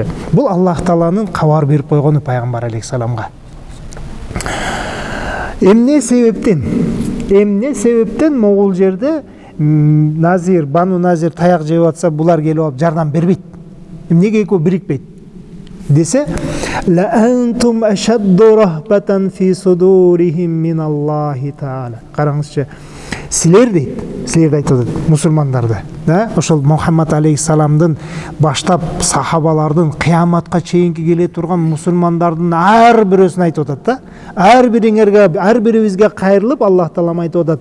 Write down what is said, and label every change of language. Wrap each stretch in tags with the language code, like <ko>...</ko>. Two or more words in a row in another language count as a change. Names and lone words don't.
<ky>Бул Аллах Тааланын кабар берип койгону пайгамбар алейхиссаламга. Эмне себептен могул жерде Назир, Бану Назир таяк жеп атса, булар келип алып жардам бербейт. Эмнеге экөө бирикпейт десе,</ky> <ar>لأنتم أشد رهبة في صدورهم من الله تعالى.</ar> <ky>Караңызчы, силер дейт, силерди айтып атат, мусулмандарды, да, ошол Мухаммад алейхиссаламдын баштап сахабалардын кыяматка чейинки келе турган мусулмандардын ар бирөөсүн айтып атат да. Ар бириңерге, ар бирибизге кайрылып Аллах Таалам айтып атат.</ky>